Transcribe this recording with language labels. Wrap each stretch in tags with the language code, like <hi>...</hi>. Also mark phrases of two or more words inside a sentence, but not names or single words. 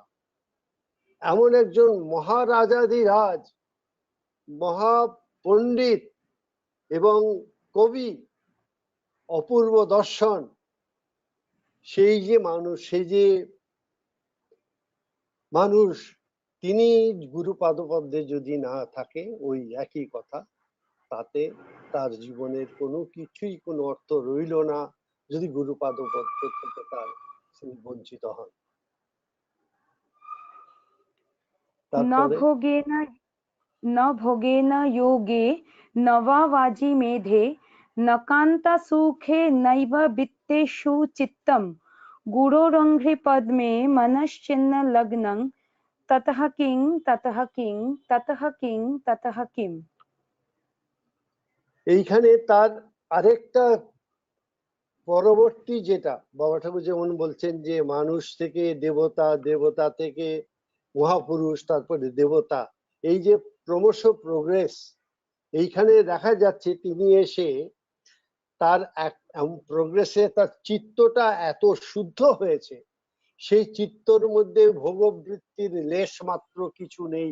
<bn>এমন একজন মহারাজাধিরাজ, মহাপণ্ডিত এবং কবি, অপূর্ব দর্শন, সেই যে মানুষ তিনি গুরু পাদপদ্মে যদি না থাকে, ওই একই কথা, তাতে তার জীবনের কোনো কিছুই কোনো অর্থ রইল না, যদি গুরু পাদপদ্ম থেকে তার বঞ্চিত হন।</bn> <sa>न भोगेन योगे न वा वाजी मेधे न कान्ता सुखे नैव वित्तेषु चित्तम् गुरोरङ्घ्रिपद्मे मनश्चिन्न लग्नं ततः किं ततः किं ततः किं ततः किम।</sa> <bn>এইখানে তার আরেকটা পরবর্তী, যেটা বাবা ঠাকুর যেমন বলছেন যে মানুষ থেকে দেবতা, দেবতা থেকে মহাপুরুষ, তারপরে দেবতা, এই যে ক্রমশ প্রোগ্রেস, এইখানে দেখা যাচ্ছে তিনি এসে তার প্রোগ্রেসে তার চিত্তটা এত শুদ্ধ হয়েছে, সেই চিত্তর মধ্যে ভোগবৃত্তির লেশ মাত্র কিছু নেই।</bn>